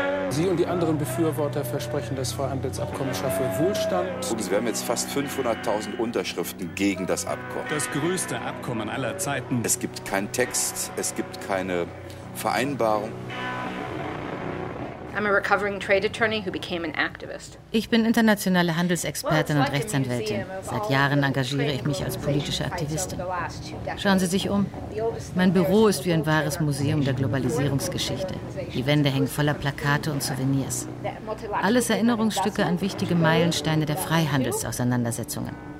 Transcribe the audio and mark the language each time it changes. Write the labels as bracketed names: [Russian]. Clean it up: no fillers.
[German] Sie und die anderen Befürworter versprechen, das Freihandelsabkommen schaffe Wohlstand. Und wir haben jetzt fast 500.000 Unterschriften gegen das Abkommen. Das größte Abkommen aller Zeiten. Es gibt keinen Text, es gibt keine Vereinbarung. [English] I'm a recovering trade attorney who became an activist. [German] Ich bin internationale Handelsexpertin und Rechtsanwältin. Seit Jahren engagiere ich mich als politische Aktivistin. Schauen Sie sich um. Mein Büro ist wie ein wahres Museum der Globalisierungsgeschichte. Die Wände hängen voller Plakate und Souvenirs. Alles Erinnerungsstücke an wichtige Meilensteine der Freihandelsauseinandersetzungen.